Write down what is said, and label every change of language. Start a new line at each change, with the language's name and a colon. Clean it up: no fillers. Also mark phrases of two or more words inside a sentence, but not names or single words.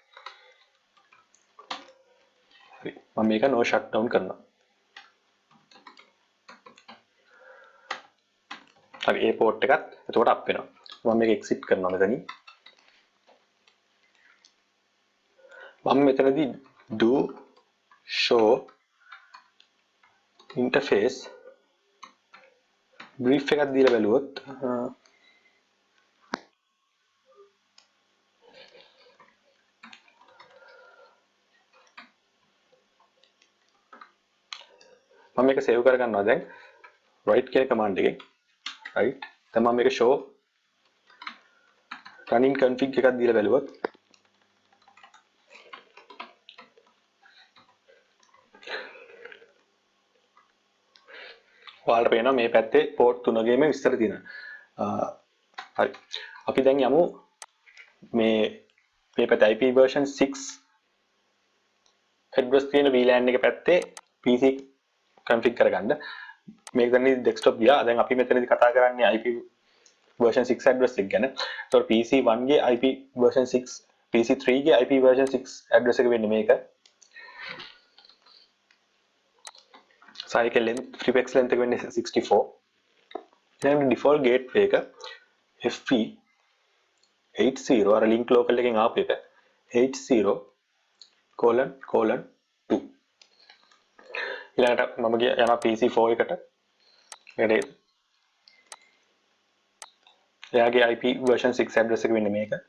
Sinhala: හරි. මම මේක
English: no shutdown
Sinhala: කරනවා. හරි ඒ port එකත් එතකොට අප් වෙනවා. මම මේක exit කරනවා මෙතනින්. මම මෙතනදී
English: do show interface brief
Sinhala: එකක් දීලා බැලුවොත් මම මේක save කරගන්නවා දැන් right කියන command එකෙන් right දැන් මම මේක show
English: running config
Sinhala: එකක් දීලා බැලුවොත් ඔයාලට පේනවා මේ පැත්තේ port 3ගෙම විස්තර තියෙනවා. හරි. අපි දැන් යමු මේ පැත්තේ
English: IP version 6 address
Sinhala: තියෙන VLAN එක පැත්තේ
English: PC config
Sinhala: කරගන්න. මේක දැන් desktop ගියා. දැන් අපි මෙතනදී කතා කරන්නේ
English: IP version 6 address
Sinhala: එක ගැන. ඒතකොට PC1 ගේ
English: IP version 6
Sinhala: PC3 ගේ
English: IP version 6 address
Sinhala: එක වෙන්නේ මේක.
English: cycle length prefix length
Sinhala: එක වෙන්නේ 64. දැන්
English: default gateway
Sinhala: එක FP80 අර
English: link local
Sinhala: එකෙන් ආපු එක 80::2. ඊළඟට මම යනවා PC4 එකට. මේකට එයාගේ
English: IP version 6 address
Sinhala: එක වෙන්නේ මේක.